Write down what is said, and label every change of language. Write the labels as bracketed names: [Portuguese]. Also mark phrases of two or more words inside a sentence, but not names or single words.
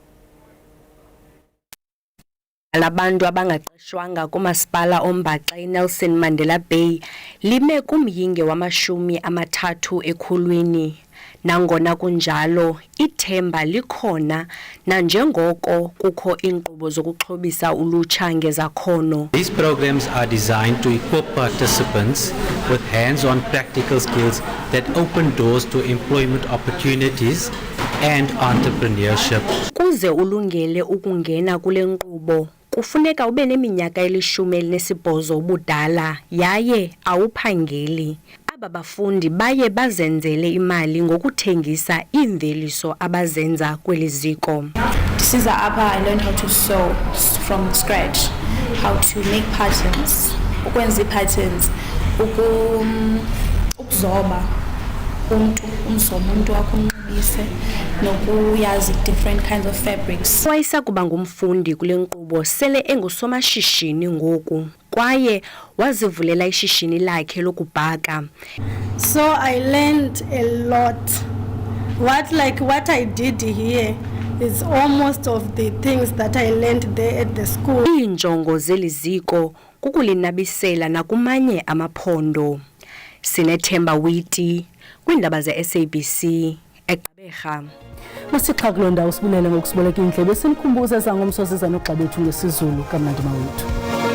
[Xhosa] Labantu abangaqeshwanga kumasipala ombaxa eNelson Mandela Bay lime kumyinge wama-30 ekhulwini. Nangona kunjalo ithemba likhona nanjengoko kukho iinkqubo zokuxhobisa ulutsha ngezakhono. [English] These programs are designed to equip participants with hands-on practical skills that open doors to employment opportunities and entrepreneurship. [Xhosa] Kuze ulungele ukungena kule nkqubo kufuneka ube neminyaka 18 ubudala yaye awuphangeli. Abafundi baye bazenzele imali ngokuthengisa iimveliso abazenza kweli ziko. [English] Since I learned how to sew from scratch, how to make patterns, [Xhosa] ukwenza patterns, ukuzoba umuntu akunxibise nokuyazi [English] different kinds of fabrics. [Xhosa] Wayesakuba ngumfundi kule nkqubo sele engusomashishini ngoku kwaye wazivulela ishishini lakhe lokubhaka. [English] So I learned a lot. What I did here is almost of the things that I learned there at the school. [Xhosa] Iinjongo zeli ziko kukulinabisela nakumanye amaphondo. Sinethemba Witi kwiindaba ze-SABC eGqeberha. Masixha kuloo ndawo sibulele ngokusiboleka indlebe sinikhumbuza ezangomso ziza nogxa bethu ngesizulu kamnandi mawethu.